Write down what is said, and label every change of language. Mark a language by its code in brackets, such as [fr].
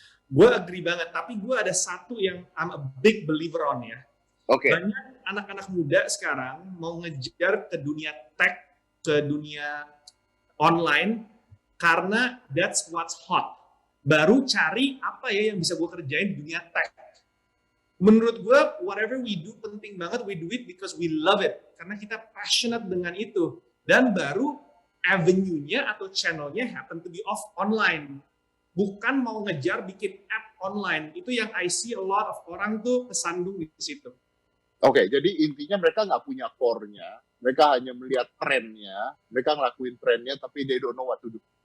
[id] Gue agree banget, tapi gue ada satu yang [en] I'm a big believer on [id] ya. Oke. Banyak anak-anak muda sekarang mau ngejar ke dunia tech, ke dunia online, karena [en] that's what's hot. [id] Baru cari apa ya yang bisa gue kerjain di dunia tech. Menurut gue, [en] whatever we do [id] penting banget, [en] we do it because we love it. [id] Karena kita passionate dengan itu. Dan baru avenue-nya atau channel-nya [en] happen to be off online. [id] Bukan mau ngejar bikin app online. Itu yang [en] I see a lot of [id] orang tuh kesandung di situ. Oke, jadi intinya mereka nggak punya core-nya, mereka hanya melihat trennya, mereka ngelakuin trennya, tapi [en] they don't know what to do.